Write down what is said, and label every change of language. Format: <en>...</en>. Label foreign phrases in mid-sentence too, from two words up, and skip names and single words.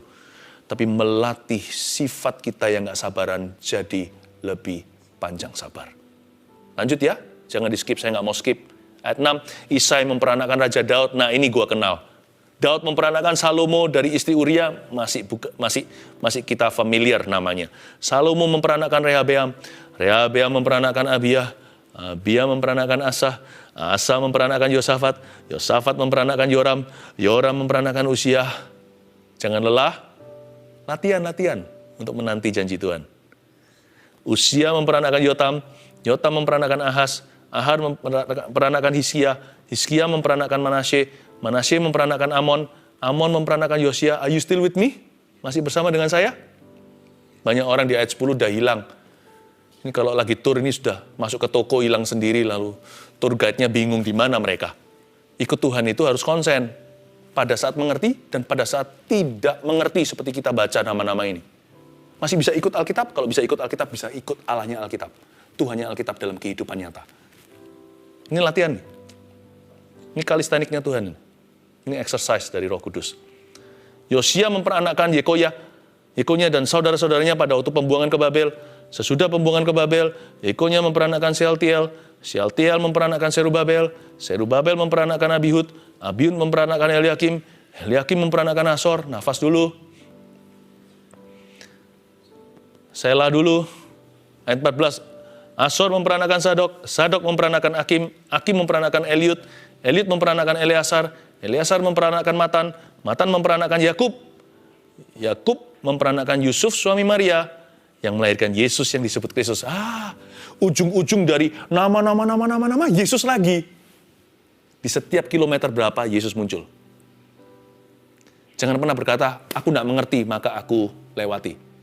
<id>Tapi melatih sifat kita yang gak sabaran jadi lebih panjang sabar. Lanjut ya, jangan di skip, saya gak mau skip. Ayat 6, Isai memperanakkan Raja Daud, nah ini gua kenal. Daud memperanakkan Salomo dari istri Uria, masih kita familiar namanya. Salomo memperanakkan Rehabeam, Rehabeam memperanakkan Abiyah, Abiyah memperanakkan Asa, Asa memperanakkan Yosafat, Yosafat memperanakkan Yoram, Yoram memperanakkan Uziah. Jangan lelah. Latihan untuk menanti janji Tuhan. Usia memperanakkan Yotam, Yotam memperanakkan Ahaz, Ahaz memperanakkan Hizkia, Hizkia memperanakkan Manasye, Manasye memperanakkan Amon, Amon memperanakkan Yosia.</id> <en>Are you still with me?</en> <id>Masih bersama dengan saya? Banyak orang di ayat 10 udah hilang. Ini kalau lagi tur ini sudah masuk ke toko hilang sendiri, lalu</id> <en>tour guide-</en> <id>nya bingung di mana mereka. Ikut Tuhan itu harus konsen. Pada saat mengerti dan pada saat tidak mengerti seperti kita baca nama-nama ini. Masih bisa ikut Alkitab? Kalau bisa ikut Alkitab, bisa ikut Allahnya Alkitab. Tuhannya Alkitab dalam kehidupan nyata. Ini latihan nih. Ini kalistaniknya Tuhan. Ini exercise dari Roh Kudus. Yosia memperanakkan Yekonya dan saudara-saudaranya pada waktu pembuangan ke Babel. Sesudah pembuangan ke Babel, Yekonya memperanakkan Sealtiel, Sealtiel memperanakkan Serubabel, Serubabel memperanakkan Abihud, Abihud memperanakkan Eliakim, Eliakim memperanakkan Asor. Nafas dulu. Selah dulu. Ayat 14. Asor memperanakkan Sadok, Sadok memperanakkan Akim, Akim memperanakkan Eliud, Eliud memperanakkan Eleasar, Eleasar memperanakkan Matan, Matan memperanakkan Yakub, Yakub memperanakkan Yusuf suami Maria, yang melahirkan Yesus yang disebut Kristus. Ujung-ujung dari nama Yesus lagi. Di setiap kilometer berapa Yesus muncul. Jangan pernah berkata, aku tidak mengerti maka aku lewati.</id>